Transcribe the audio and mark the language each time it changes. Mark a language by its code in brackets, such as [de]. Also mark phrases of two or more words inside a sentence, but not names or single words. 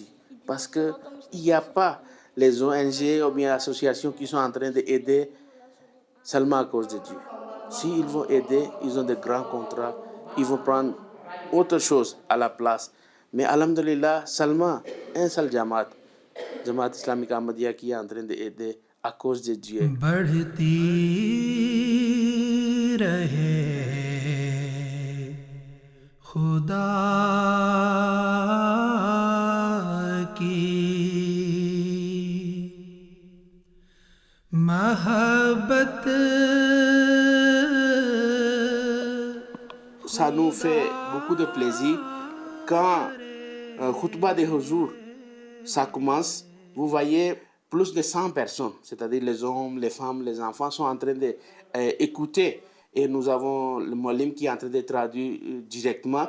[fr] Parce qu'il n'y a pas les ONG ou bien associations qui sont en train d'aider seulement à cause de Dieu. S'ils vont aider, ils ont de grands contrats, ils vont prendre autre chose à la place. Mais alhamdulillah, seulement un seul Jamaat islamique Ahmadiyya qui est en train d'aider à cause de Dieu. [ur] بڑھتی رہے خدا کی محبت. [fr] Ça nous nous fait beaucoup de plaisir quand Khutbah de Huzour, ça commence, vous voyez plus de 100 personnes, c'est-à-dire les hommes, les femmes, les enfants sont en train d'écouter et nous avons le Moualim qui est en train de traduire directement.